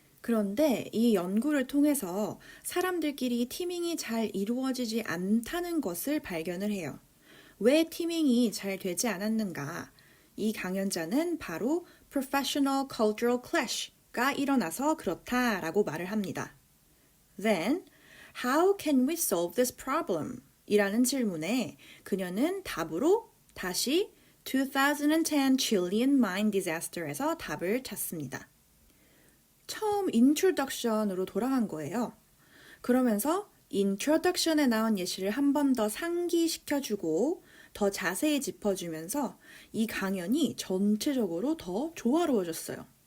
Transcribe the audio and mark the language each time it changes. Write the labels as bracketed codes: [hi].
[ko] 그런데 이 연구를 통해서 사람들끼리 티밍이 잘 이루어지지 않다는 것을 발견을 해요. 왜 티밍이 잘 되지 않았는가? 이 강연자는 바로 [en] professional cultural clash [ko] 가 일어나서 그렇다라고 말을 합니다. [en] Then, how can we solve this problem? [ko] 이라는 질문에 그녀는 답으로 다시 2010 Chilean mine disaster에서 답을 찾습니다. 처음 introduction으로 돌아간 거예요. 그러면서 introduction에 나온 예시를 한 번 더 상기시켜주고 더 자세히 짚어주면서 이 강연이 전체적으로 더 조화로워졌어요.